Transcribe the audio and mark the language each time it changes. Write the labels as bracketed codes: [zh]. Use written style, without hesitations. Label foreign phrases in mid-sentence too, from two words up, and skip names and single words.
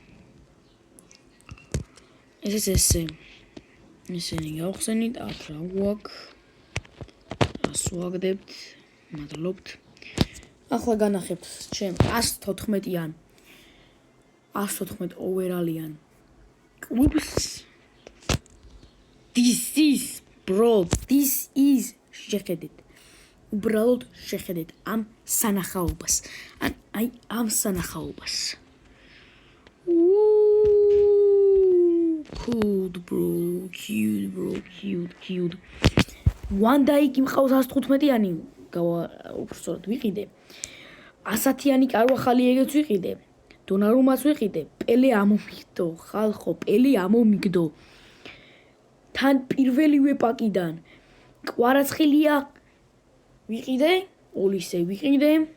[ka] ესენი გავხსენით, აქ რა გვაქვს? რას ვაგდებთ? მადლობთ. ახლა განახებთ ჩემ 114 overall-იან კლუბს. [en] This is შეხედეთ. [ka] უბრალოდ შეხედეთ ამ სანახაობას. აი ამ სანახაობას. [en] Cute bro, cute. One day [ka] იმყავს 115-იანი, უბრალოდ ვიყიდე. 100-იანი კარვახალი ეგეც ვიყიდე. დონარუმას ვიყიდე. პელე ამომიგდო, ხალხო, პელე ამომიგდო. თან პირველივე პაკიდან. კვარაცხელია ვიყიდე, ოლისე ვიყიდე.